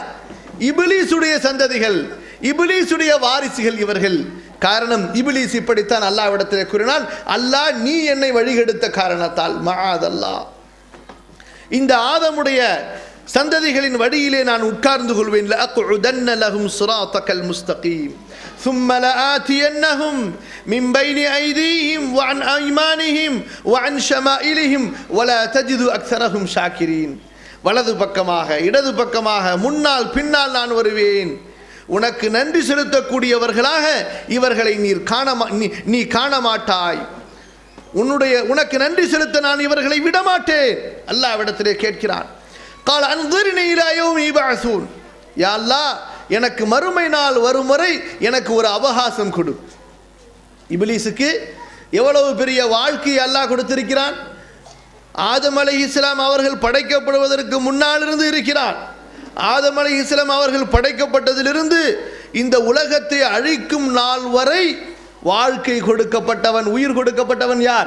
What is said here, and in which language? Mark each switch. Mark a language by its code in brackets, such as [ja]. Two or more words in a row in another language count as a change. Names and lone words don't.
[ta] இப்லீசுடைய சந்ததிகள், இப்லீசுடைய வாரிசுகள் இவர்கள். காரணம், இப்லீஸ் இப்படித்தான் அல்லாஹ்விடத்திலே கூறினான், அல்லாஹ் நீ என்னை வழிகெடுத்த காரணத்தால். மஆதல்லாஹ், இந்த ஆதமுடைய சந்ததிகளின் வழியிலே நான் உட்கார்ந்து கொள்வேன். [ar] لأقعدن لهم صراطك المستقيم ثم لآتينهم من بين أيديهم وعن أيمانهم وعن شمائلهم ولا تجد أكثرهم شاكرين. [ta] வலது பக்கமாக இடது பக்கமாக முன்னால் பின்னால் நான் வருவேன். உனக்கு நன்றி செலுத்தக்கூடியவர்களாக இவர்களை நீ காண மாட்டாய். உனக்கு நன்றி செலுத்த நான் இவர்களை விடமாட்டேன். அல்லாஹ்விடத்திலே கேட்கிறான். [ar] قال انظرني الى يوم يبعثون. يا الله, [ta] எனக்கு மறுமை நாள் வரும் வரை எனக்கு ஒரு அவகாசம் கொடு. இப்லீஸுக்கு எவ்வளவு பெரிய வாழ்க்கையை அல்லாஹ் கொடுத்திருக்கிறான். ஆதம் அலைஹிஸ்ஸலாம் அவர்கள் படைக்கப்படுவதற்கு முன்னால் இருந்து இருக்கிறார். ஆதம் அலைஹிஸ்ஸலாம் அவர்கள் படைக்கப்பட்டதிலிருந்து இந்த உலகத்தை அழிக்கும் நாள் வரை வாழ்க்கை கொடுக்கப்பட்டவன், உயிர் கொடுக்கப்பட்டவன் யார்?